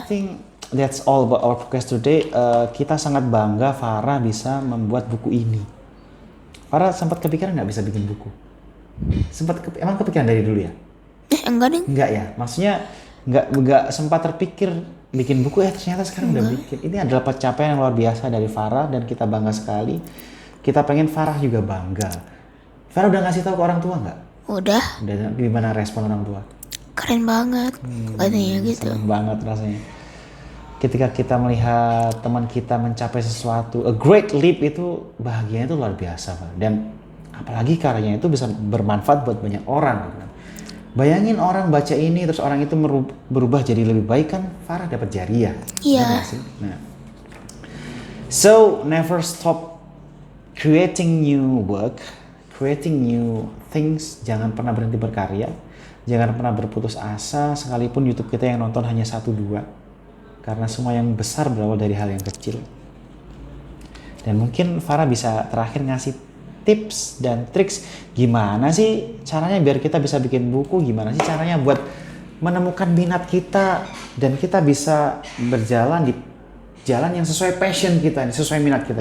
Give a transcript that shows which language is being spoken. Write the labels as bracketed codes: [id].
[en] I think that's all about our podcast today. [id] Kita sangat bangga Farah bisa membuat buku ini. Farah sempat kepikiran nggak bisa bikin buku? Emang kepikiran dari dulu ya? Enggak deh. Enggak ya, maksudnya nggak sempat terpikir bikin buku ya, ternyata sekarang udah bikin. Ini adalah pencapaian yang luar biasa dari Farah dan kita bangga sekali. Kita pengen Farah juga bangga. Farah udah ngasih tahu ke orang tua nggak? Udah. Udah, gimana respon orang tua? Keren banget. Katanya gitu. Seneng banget rasanya. Ketika kita melihat teman kita mencapai sesuatu, [en] a great leap, [id] itu bahagianya itu luar biasa, Pak. Dan apalagi karyanya itu bisa bermanfaat buat banyak orang. Gitu kan. Bayangin orang baca ini terus orang itu berubah jadi lebih baik, kan Farah dapat jariah. Iya. Benar nggak sih? Nah. [en] So never stop creating new work, creating new things. [id] Jangan pernah berhenti berkarya. Jangan pernah berputus asa sekalipun YouTube kita yang nonton hanya 1-2. Karena semua yang besar berawal dari hal yang kecil. Dan mungkin Farah bisa terakhir ngasih tips dan triks gimana sih caranya biar kita bisa bikin buku, gimana sih caranya buat menemukan minat kita dan kita bisa berjalan di jalan yang sesuai passion kita, sesuai minat kita.